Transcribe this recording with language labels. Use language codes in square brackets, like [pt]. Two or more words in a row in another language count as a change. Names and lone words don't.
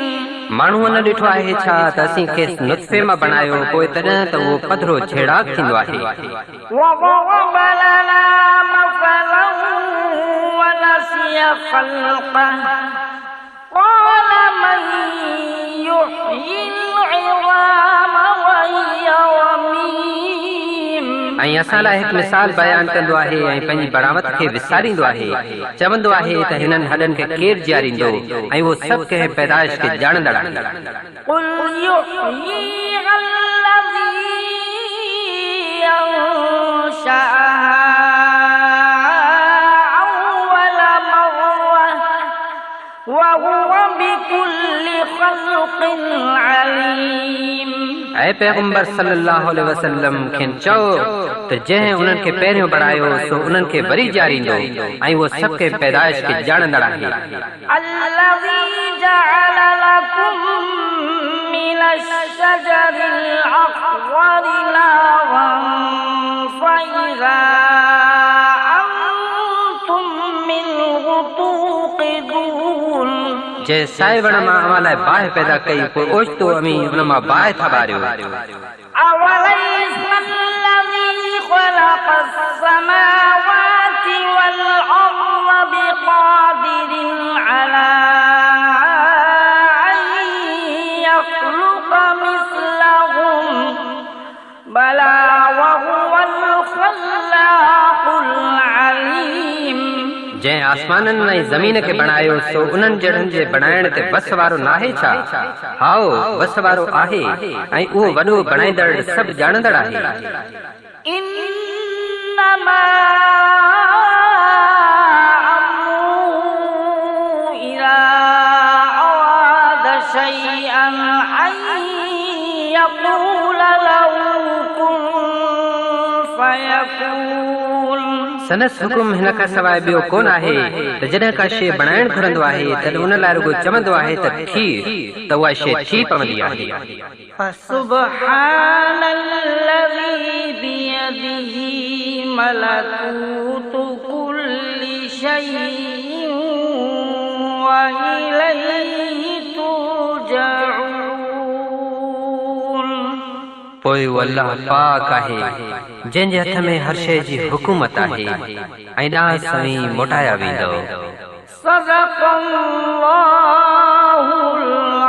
[sd] माण्हूअ न ॾिठो आहे छा त असीं खेसि नुत्फ़े मां बणायो पोइ तॾहिं त उहो पधरो छेड़ाक थींदो आहे [ar] وضرب لنا مثلا ونسي خلقه قال من يحيي العظام وهي رميم [sd] ऐं असां लाइ हिकु मिसाल बयानु कंदो आहे ऐं पंहिंजी बरामत खे विसारींदो आहे चवंदो आहे त हिननि हॾनि खे केरु जीआरींदो ऐं उहो सभु कंहिं पैदाइश खे ॼाणंदड़ आहे [ar] قل يحييها الذي أنشأها أول مرة وهو بكل خلق عليم [sd] ऐं पैगंबर [ar] صلى الله عليه وسلم [sd] खेनि चओ त जंहिं उन्हनि खे पहिरियों बणायो सो उन्हनि खे वरी ॼाणींदो ऐं उहो सभु कंहिं पैदाइश खे ॼाणंदड़ आहे [ar] الذي جعل لكم من الشجر الأخضر نارا فإذا أنتم منه توقدون [sd] जंहिं साए वण मां अव्हां लाइ बाहि पैदा कई पोइ ओचितो अमी उन मां बाहि था ॿारियो [ar] أوليس الذي خلق السماوات والأرض بقادر على أن يخلق مثلهم بلى وهو الخلاق [sd] जंहिं आसमाननि ऐं ज़मीन खे बणायो सो उन्हनि जहिड़नि जे बणाइण ते बस वारो नाहे छा? हाओ बस वारो आहे ऐं उहो वॾो बणाईंदड़ सभु ॼाणंदड़ आहे। [ar] إنما أمره إذا أراد شيئا أن يقول له كن فيكون. [sd] सनस हुकुम हिन खां सवाइ ॿियो कोन आहे त जॾहिं का शइ बणाइण घुरंदो आहे तॾहिं उन लाइ रुॻो चवंदो आहे त थी, त उहा शइ थी पवंदी आहे। [ar] فسبحان الذي بيده ملكوت كل شيء وإليه ترجعون. [sd] पोइ अल्लाह पाक आहे जंहिंजे हथ में हर शइ जी हुकूमत आहे ऐं ॾांहुं सवीं मोटाया वेंदो। [ar] सदक़ल्लाहुल